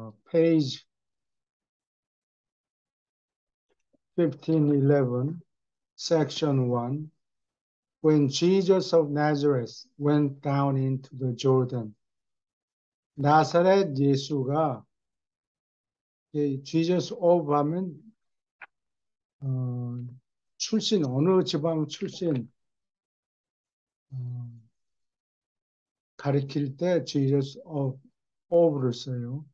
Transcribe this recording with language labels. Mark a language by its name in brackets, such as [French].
[Korean] 페이지 1511, section 1. [English] When Jesus of Nazareth went down into the Jordan. [Korean] 나사렛 예수가 Jesus of 하면 어, 출신 어느 지방 출신 어, 가리킬 때 Jesus of를 써요.